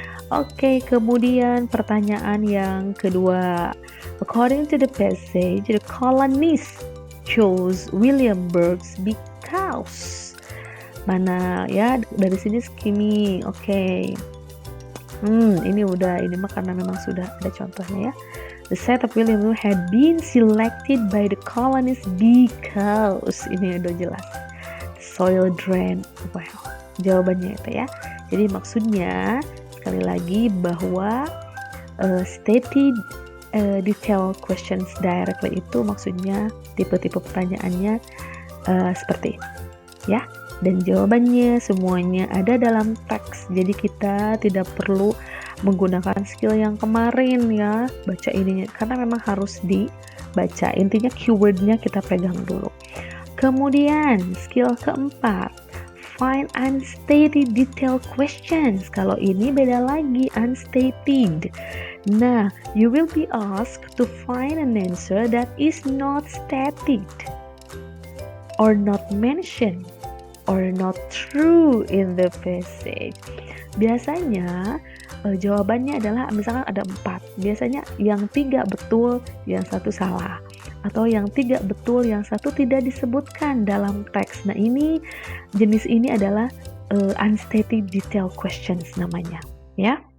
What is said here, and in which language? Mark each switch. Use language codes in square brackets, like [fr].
[id] Oke, kemudian pertanyaan yang kedua. [en] According to the passage, the colonists chose Williamsburg because [id] mana ya, dari sini [en] skimming. Oke. [id] Ini mah karena memang sudah ada contohnya ya. [en] The site of Williamsburg had been selected by the colonists because [id] ini udah jelas. [en] The soil drain well? [id] Jawabannya itu ya. Jadi maksudnya sekali lagi bahwa [en] stated detailed questions directly [id] itu maksudnya tipe-tipe pertanyaannya seperti ini ya. Dan jawabannya semuanya ada dalam teks. Jadi kita tidak perlu menggunakan skill yang kemarin ya, baca ininya, karena memang harus dibaca. Intinya keywordnya kita pegang dulu. Kemudian skill keempat, find unstated detailed questions. Kalau ini beda lagi, unstated. [en] Nah, you will be asked to find an answer that is not stated or not mentioned or not true in the passage. [id] Biasanya jawabannya adalah misalkan ada 4. Biasanya yang 3 betul, yang 1 salah. Atau yang 3 betul, yang 1 tidak disebutkan dalam teks. Nah, ini jenis ini adalah [en] unstated detailed questions [id] namanya, ya.